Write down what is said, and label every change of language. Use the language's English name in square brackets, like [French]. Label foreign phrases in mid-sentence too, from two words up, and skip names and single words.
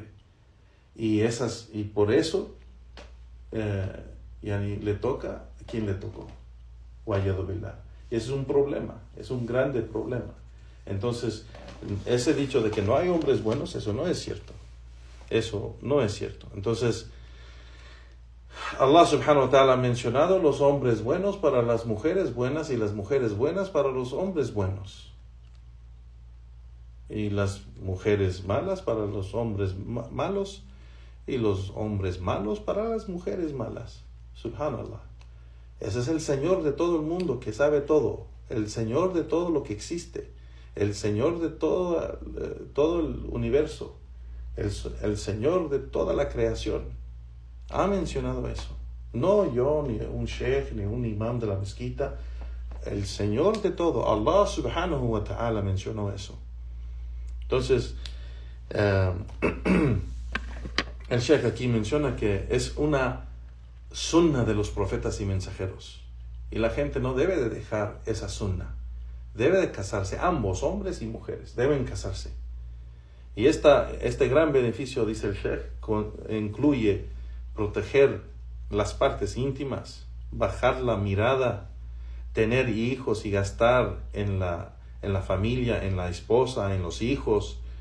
[Spanish] Y por eso le toca a quien le tocó. [Arabic] والعياذ بالله. [Spanish] Ese es un problema, es un grande problema. Entonces, ese dicho de que no hay hombres buenos, eso no es cierto. Eso no es cierto. Entonces, [Arabic] الله سبحانه وتعالى [Spanish] ha mencionado los hombres buenos para las mujeres buenas y las mujeres buenas para los hombres buenos. Y las mujeres malas para los hombres malos y los hombres malos para las mujeres malas. Subhanallah. Ese es el Señor de todo el mundo, que sabe todo. El Señor de todo lo que existe. El Señor de todo el universo. El Señor de toda la creación. Ha mencionado eso. No yo, ni un sheikh, ni un imam de la mezquita. El Señor de todo. [Arabic] الله سبحانه وتعالى [Spanish] mencionó eso. Entonces, el sheikh aquí menciona que es una sunna de los profetas y mensajeros. Y la gente no debe de dejar esa sunna. Debe de casarse. Ambos, hombres y mujeres, deben casarse. Y este gran beneficio, dice el sheikh, incluye proteger las partes íntimas, bajar la mirada, tener hijos y gastar en la familia, en la esposa, en los hijos.